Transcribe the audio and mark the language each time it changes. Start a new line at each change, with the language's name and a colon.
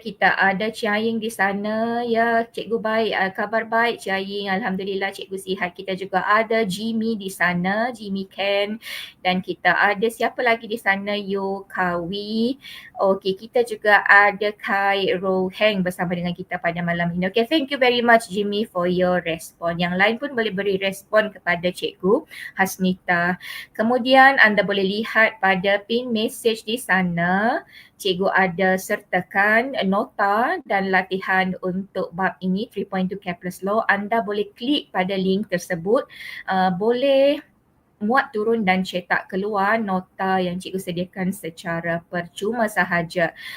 Malay: Kita ada Ciaying di sana. Ya, cikgu baik. Kabar baik Ciaying. Alhamdulillah cikgu sihat. Kita juga ada Jimmy di sana. Jimmy Ken. Dan kita ada siapa lagi di sana? Yo Kawi. Okey, kita juga ada Kai Roheng bersama dengan kita pada malam ini.
English: Okay, thank you very much Jimmy for your respon.
Malay: Yang lain pun boleh beri respon kepada Cikgu Hasnitah. Kemudian anda boleh lihat pada pin message di sana. Cikgu ada sertakan nota dan latihan untuk bab ini 3.2 Kepler'S Law. Anda boleh klik pada link tersebut. Boleh muat turun dan cetak keluar nota yang cikgu sediakan secara percuma sahaja.